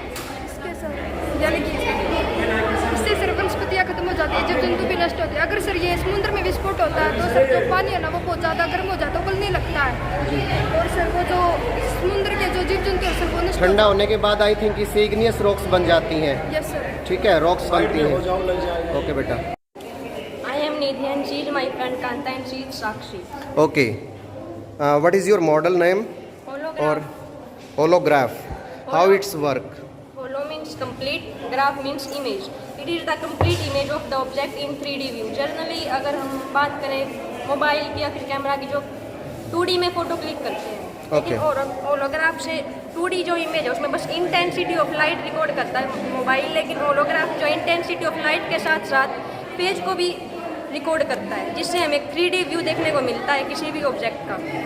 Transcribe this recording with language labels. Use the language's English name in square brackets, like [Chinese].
[Hindi] इसके सर यानी कि इससे सर वनस्पतियाँ खत्म हो जाती है, जीव जंतु भी नष्ट होते हैं। अगर सर ये समुद्र में विस्फोट होता है तो सर जो पानी है ना वो बहुत ज़्यादा गर्म हो जाता है, उबलने लगता है और सर वो जो समुद्र के जो जीव जंतु है सर वो नष्ट ठंडा होने के बाद [English] I think [Hindi] इससे इग्नियस रॉक्स बन जाती हैं। [English] Yes sir. [Hindi] ठीक है, रॉक्स बनती हैं। ओके बेटा। [English] I am Nidhi and she is my friend Kanta and she is Sakshi. Okay, what is your model name और holograph? How it's work? Holo means complete, graph means image. It is the complete image of the object in 3D view. [Hindi] Generally अगर हम बात करें mobile की या फिर camera की जो 2D में फ़ोटो क्लिक करते हैं, लेकिन होलोग्राफ से 2D जो इमेज है उसमें बस इंटेंसिटी ऑफ लाइट रिकॉर्ड करता है मोबाइल, लेकिन होलोग्राफ जो इंटेंसिटी ऑफ लाइट के साथ साथ पेज को भी रिकॉर्ड करता है, जिससे हमें 3D व्यू देखने को मिलता है किसी भी ऑब्जेक्ट का।